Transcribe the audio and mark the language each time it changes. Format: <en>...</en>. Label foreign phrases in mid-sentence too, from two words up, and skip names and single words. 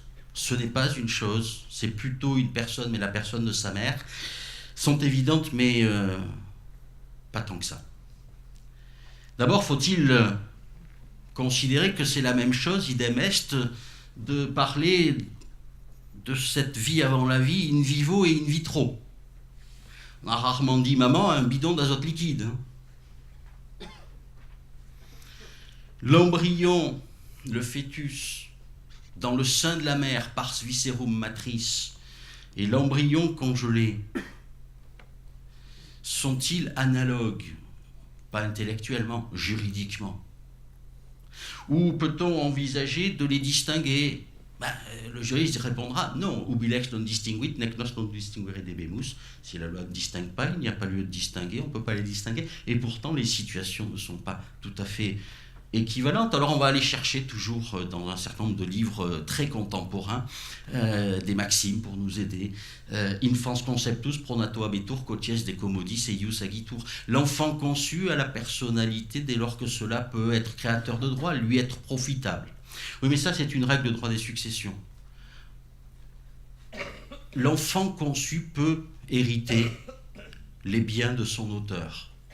<fr>Ce n'est pas une chose, c'est plutôt une personne, mais la personne de sa mère. Sont évidentes, mais pas tant que ça. D'abord, faut-il considérer que c'est la même chose,</fr> <la>idem est,</la> <fr>de parler de cette vie avant la vie,</fr> <la>in vivo et in vitro.</la> <fr>On a rarement dit maman un bidon d'azote liquide. L'embryon, le fœtus, dans le sein de la mère,</fr> <la>pars viscerum matris,</la> <fr>et l'embryon congelé, sont-ils analogues? Pas intellectuellement, juridiquement. Ou peut-on envisager de les distinguer? Le juriste répondra non.</fr> <la>Ubi lex non distinguit, nec nos non distinguere debemus.</la> <fr>Si la loi ne distingue pas, il n'y a pas lieu de distinguer, on ne peut pas les distinguer. Et pourtant, les situations ne sont pas tout à fait équivalentes. Alors on va aller chercher toujours dans un certain nombre de livres très contemporains des maximes pour nous aider.</fr> <la>Infans conceptus pronato habetur quoties de commodis eius agitur.</la> <fr>L'enfant conçu a la personnalité dès lors que cela peut être créateur de droit, lui être profitable. Oui, mais ça c'est une règle de droit des successions. L'enfant conçu peut hériter les biens de son auteur.</fr>